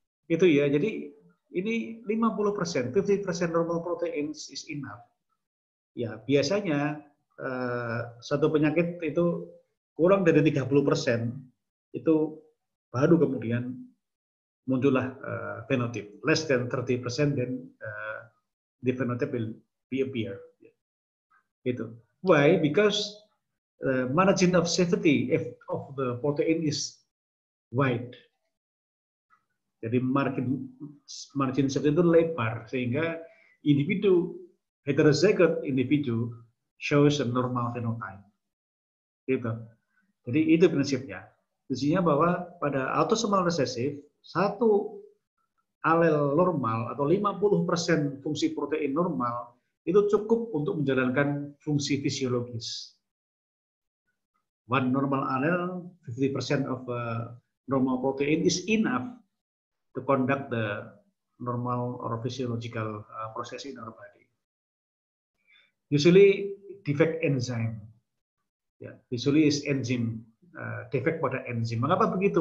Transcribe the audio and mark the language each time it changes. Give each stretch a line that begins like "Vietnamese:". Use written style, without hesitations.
Indonesian: Itu ya. Jadi ini 50%, 50%
English: normal protein is enough.
Indonesian: Ya, biasanya satu penyakit itu kurang dari 30% itu baru kemudian muncullah fenotip.
English: Less than 30% then the phenotype will be appear. Gitu. Why? Because margin of safety of the protein is wide.
Indonesian: Jadi margin safety itu lebar sehingga individu heterozygote individu
English: shows a normal phenotype.
Indonesian: Gitu. Jadi itu prinsipnya. Intinya bahwa pada autosomal resesif satu alel normal atau 50% fungsi protein normal itu cukup untuk menjalankan fungsi fisiologis.
English: One normal allele, 50% of normal protein is enough to conduct the normal or physiological process in our body. usually defect enzyme.
Indonesian: Ya, usually is enzim, defect pada enzim. Mengapa begitu?